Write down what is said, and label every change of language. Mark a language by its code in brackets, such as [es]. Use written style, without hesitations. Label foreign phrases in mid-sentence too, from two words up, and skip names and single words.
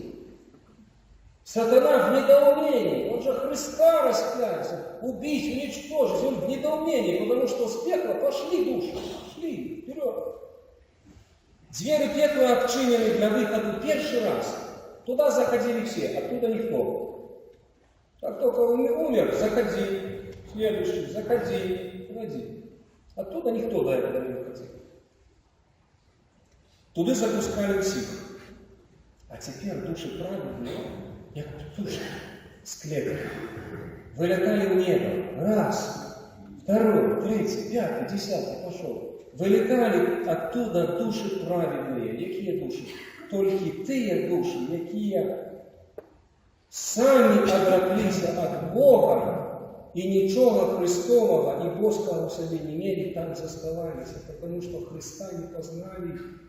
[ru] Сатана в недоумении, он же Христа распялся, убить, уничтожить, он в недоумении, потому что с пекла пошли души, шли вперед. Двери пекла отчинены для выхода первый раз. Туда заходили все, оттуда никто. Как только он умер, заходи. Следующий, заходи, входи. Оттуда никто до этого не выходил. [uk] Туди запускали всіх. А тепер душі праведні, як птушки з клетки, вылетали в небо. [ru] Раз, второй, третий, пятый, десятый пошел. Вылетали оттуда души праведные. Какие души? Только те души, какие сами отреклися от Бога и ничего Христового и Божьего в себе не имели, там заставались, потому что Христа не познали.